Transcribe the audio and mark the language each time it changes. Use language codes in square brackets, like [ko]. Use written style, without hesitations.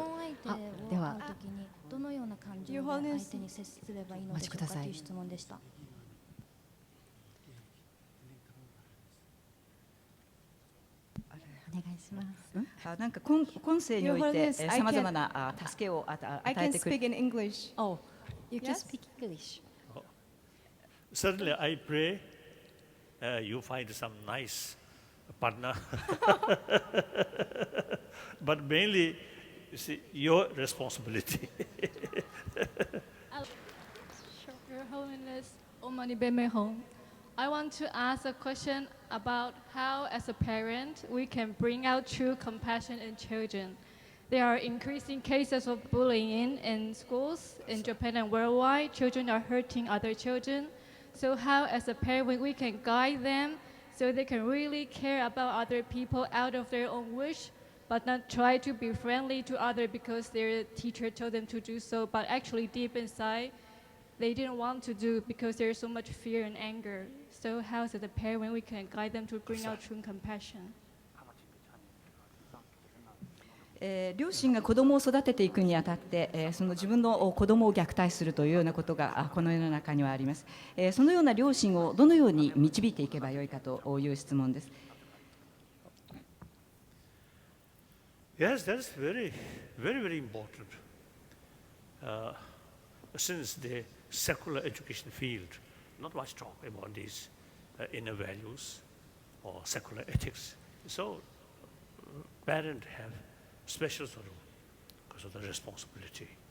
[ja] 結婚相手を会う時にどのような感情で相手に接すればいいのでしょうかという質問でした。お願いします。なんか今世においてさまざまな助けを与えてくれる。 [en] I can speak in English. Oh, you can speak English. Certainly, I pray you find some nice partner, but mainly, you see, your responsibility. Your Holiness, Omani Bemehong. I want to ask a question about how, as a parent, we can bring out true compassion in children. There are increasing cases of bullying in schools in Japan and worldwide. Children are hurting other children. So how, as a parent, we can guide them so they can really care about other people out of their own wish, but not try to be friendly to others because their teacher told them to do so, but actually deep inside, they didn't want to do because there's so much fear and anger. So how, as a parent, we can guide them to bring out true compassion? [ja] 両親が子供を育てていくにあたって、その自分の子供を虐待するというようなことがこの世の中にはあります。そのような両親をどのように導いていけばよいかという質問です。 [en] Yes, that's very, very, very important. Since the secular education field, not much talk about these inner values or secular ethics. So, parents have special sort of because of the responsibility.